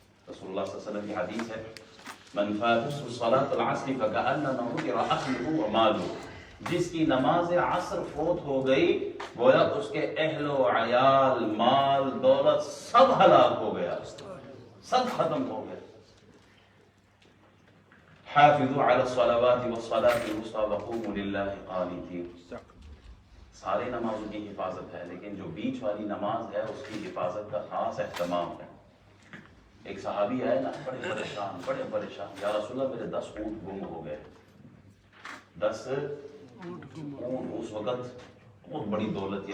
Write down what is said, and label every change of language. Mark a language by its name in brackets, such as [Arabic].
[Urdu] رسول اللہ صلی اللہ علیہ وسلم کی حدیث ہے، [Arabic] من فاتته صلاة العصر فكأنما هدر أهله وماله. [Urdu] جس کی نماز عصر فوت ہو گئی گویا اس کے اہل و عیال، مال، دولت سب ہلاک ہو گیا، سب ختم ہو گیا. [Arabic] حافظوا على الصلوات والصلاة الوسطى وقوموا لله قانتين. [Urdu] سارے نمازوں کی حفاظت ہے، لیکن جو بیچ والی نماز ہے اس کی حفاظت کا خاص اہتمام ہے. ایک صحابی آئے نا، بڑے پریشان، یا رسول اللہ میرے 10 اونٹ گم ہو گئے. 10 اونٹ اس وقت بہت بڑی دولت ہے.